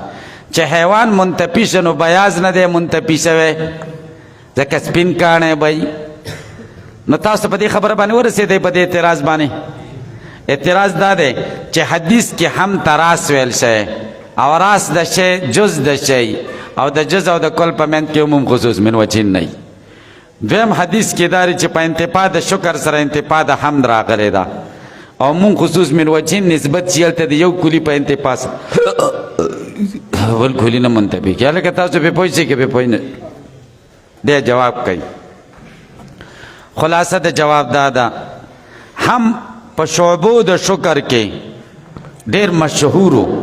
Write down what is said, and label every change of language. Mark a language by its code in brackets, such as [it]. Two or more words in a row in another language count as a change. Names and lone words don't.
[ps] چې حیوان منتفي شه نو بیاض نه دی منتفي شوی، ځکه سپین کاڼی به. نو تاسو په دې خبره باندې ورسېدئ په دې اعتراض باندې. اعتراض دا دی چې حدیث کې هم تراس ویل شوی او راس د شی جز د شی او د جز او د کل په منځ کې [ar] عموم خصوص من وجهین [ps] نه. دویم حدیث کې دا چې په انتفاع د شکر سره انتفاع د حمد راغلی ده او [ar] عموم خصوص من وجهین [ps] نسبت چې هلته د یو کلي په انتفاع سره بل کلي نه منتفي کېږي. هلکه تاسو پرې پوه شئ که پرې پوه نه. دی جواب کوي. خلاصه د جواب دا ده هم په شعبو د شکر کې ډېر مشهورو.